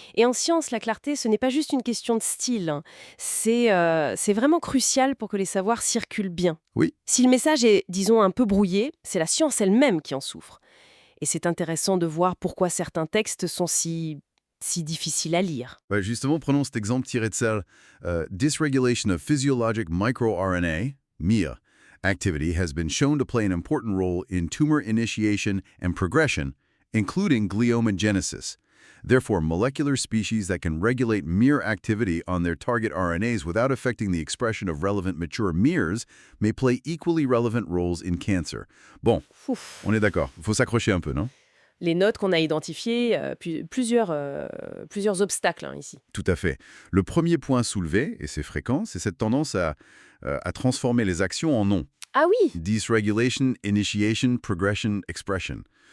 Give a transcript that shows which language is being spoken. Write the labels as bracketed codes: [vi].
[fr] Et en science, la clarté, ce n'est pas juste une question de style, hein. C'est vraiment crucial pour que les savoirs circulent bien. Oui. Si le message est, disons, un peu brouillé, c'est la science elle-même qui en souffre. Et c'est intéressant de voir pourquoi certains textes sont si difficiles à lire. Ouais, justement, prenons cet exemple tiré de Cell. [en] Dysregulation of physiologic microRNA, MIR, activity has been shown to play an important role in tumor initiation and progression, including gliomagenesis. Therefore, molecular species that can regulate MIR activity on their target RNAs without affecting the expression of relevant mature MIRs may play equally relevant roles in cancer. [fr] Bon, Ouf. on est d'accord. Il faut s'accrocher un peu, non? Les notes qu'on a identifiées, plusieurs obstacles hein, ici. Tout à fait. Le premier point soulevé, et c'est fréquent, c'est cette tendance à transformer les actions en noms. Ah oui. [en] Dysregulation, initiation, progression, expression.